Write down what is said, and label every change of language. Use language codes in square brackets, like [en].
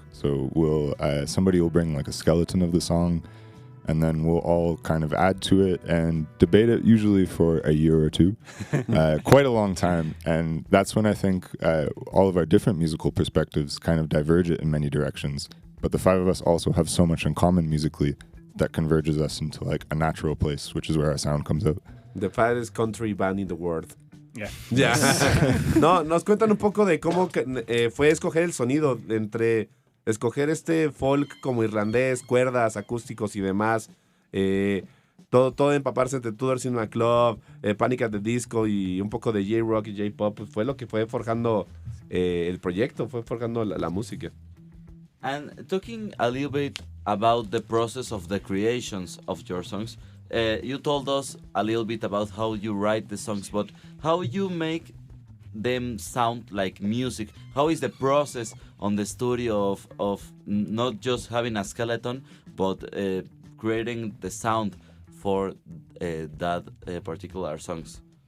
[en] So somebody will bring like a skeleton of the song, and then we'll all kind of add to it and debate it, usually for a year or two, quite a long time. And that's when I think all of our different musical perspectives kind of diverge it in many directions. But the 5 of us also have so much in common musically that converges us into like a natural place, which is where our sound comes out. The fattest country band in the world. Yeah. [es] No, nos cuentan un poco de cómo fue escoger el sonido entre escoger este folk como irlandés, cuerdas, acústicos y demás, todo empaparse entre Tudor Cinema Club, Panic at the Disco y un poco de J-Rock y J-Pop, fue lo que fue forjando el proyecto, fue forjando la música. [en] And talking a little bit about the process of the creations of your songs, you told us a little bit about how you write the songs, but how you make them sound like music. How is the process on the studio of not just having a skeleton, but creating the sound for that particular songs?